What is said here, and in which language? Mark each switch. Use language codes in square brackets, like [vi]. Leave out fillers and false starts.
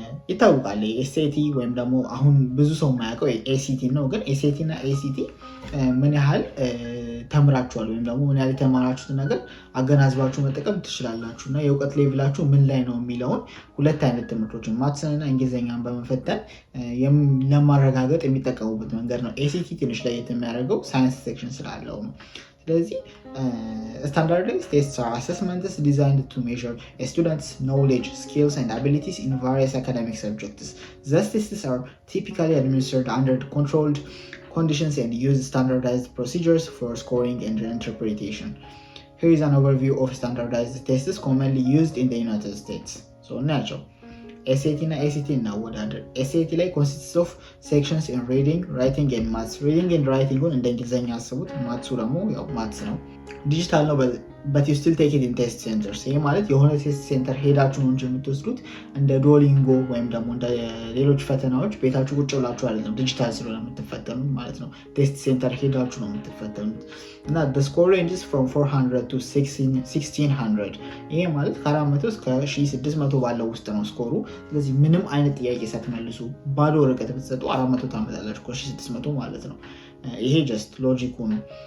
[am] ይታወቃል ኤስኤቲ ወይም ደግሞ አሁን ብዙ ሰው የማያውቀው ኤሲቲ ነው። ግን ኤስኤቲ እና ኤሲቲ ምን ያህል ተምራችኋል ወይም ደግሞ ምን ያህል የተማራችሁትን ነገር አገናዝባችሁ መጠቀም ትችላላችሁ እና የእውቀት ሌቭላችሁ ምን ላይ ነው የሚለውን ሁለት አይነት ትምህርቶችን ማትስንና እንግሊዝኛን በመፈተን ለማረጋገጥ የሚጠቀሙበት መንገድ ነው። ኤሲቲ ትንሽ ለየት የሚያደርገው ሳይንስ ሴክሽን ስላለው ነው። [en] ስለዚህ standardized tests are assessments designed to measure a student's knowledge, skills, and abilities in various academic subjects. These tests are typically administered under controlled conditions and use standardized procedures for scoring and interpretation. Here is an overview of standardized tests commonly used in the United States. So, natural. [am] SAT እና ACT እናወዳደር። SAT ላይ [en] consists of sections in reading, writing and maths. [am] reading and writing እንደ እንግሊዝኛ አስቡት። ማትሱ ደግሞ ያው ማትስ ነው። ዲጂታል ነው [en] but you still take it in test centers። [am] ይሄ ማለት የሆነ ቴስት ሴንተር ሄዳችሁ ነው እንጂ የምትወስዱት እንደ ዶሊንጎ ወይም ደግሞ እንደ ሌሎች ፈተናዎች ቤታችሁ ቁጭ ብላችሁ አይደለም። ዲጂታል ስለሆነ የምትፈተኑት ማለት ነው። ቴስት ሴንተር ሄዳችሁ ነው የምትፈተኑት እና [en] the score ranges from 400 to 1600። [am] ይሄ ማለት ከ400 እስከ 1600 ባለው ውስጥ ነው ስኮሩ። ስለዚህ ምንም አይነት ጥያቄ ሳትመልሱ ባዶ ወረቀት ብትሰጡ 400 ታመጣላችሁ ከ1600 ማለት ነው። ይሄ ጀስት ሎጂኩ ነው።